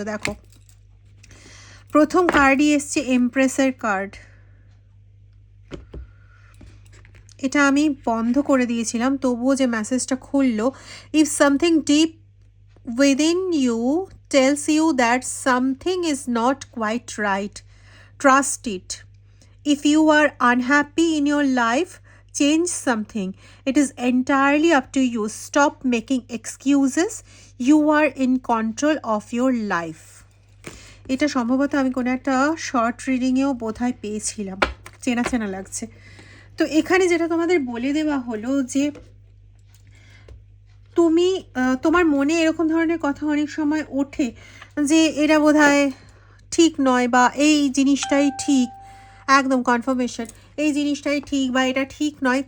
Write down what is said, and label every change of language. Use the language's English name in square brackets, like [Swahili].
[Bangla] দেখো প্রথম কার্ডই এসছে এমপ্রেসের কার্ড। এটা আমি বন্ধ করে দিয়েছিলাম, তবুও যে মেসেজটা খুললো, [English] If something deep within you tells you that something is not quite right, trust it. If you are unhappy in your life, change something. It is entirely up to you. Stop making excuses. You are in control of your life. [Bangla] এটা সম্ভবত আমি কোনো একটা short রিডিংয়েও বোধহয় পেয়েছিলাম, চেনা চেনা লাগছে। তো এখানে যেটা তোমাদের বলে দেওয়া হলো যে তুমি, তোমার মনে এরকম ধরনের কথা অনেক সময় ওঠে যে এরা বোধহয় ঠিক নয়, বা এই জিনিসটাই ঠিক, একদম কনফার্মেশন, এই জিনিসটাই ঠিক বা এটা ঠিক নয়।